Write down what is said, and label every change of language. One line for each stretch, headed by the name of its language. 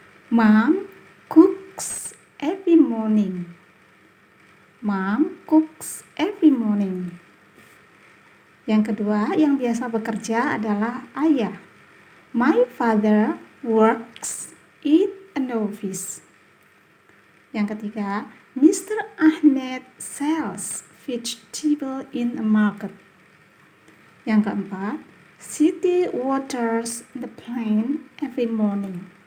English: Mom cooks every morning. Mom cooks every morning.
Indonesian: Yang kedua, yang biasa bekerja adalah ayah.
English: My father works in an office.
Indonesian: Yang ketiga,
English: Mr. Ahmed sells vegetable in a market.
Indonesian: Yang keempat,
English: Siti waters the plant every morning.